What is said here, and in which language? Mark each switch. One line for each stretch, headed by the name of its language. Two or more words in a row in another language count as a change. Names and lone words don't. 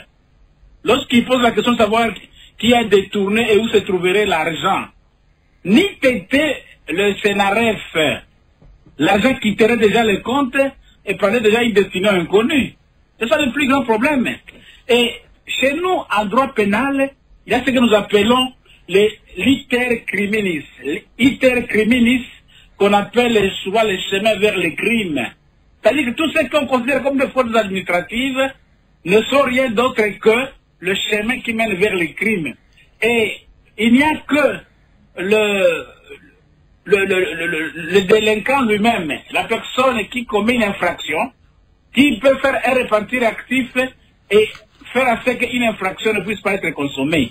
French: Lorsqu'il pose la question de savoir qui a détourné et où se trouverait l'argent, ni était le Sénaref, l'argent quitterait déjà le compte et prendrait déjà une destinée inconnue. C'est ça le plus grand problème. Et chez nous, en droit pénal, il y a ce que nous appelons les
Latin: iter criminis. Iter criminis,
French: qu'on appelle souvent les chemins vers les crimes. C'est-à-dire que tout ce qu'on considère comme des fautes administratives ne sont rien d'autre que le chemin qui mène vers les crimes. Et il n'y a que le délinquant lui-même, la personne qui commet une infraction, qui peut faire un repentir actif et faire en sorte qu'une infraction ne puisse pas être consommée.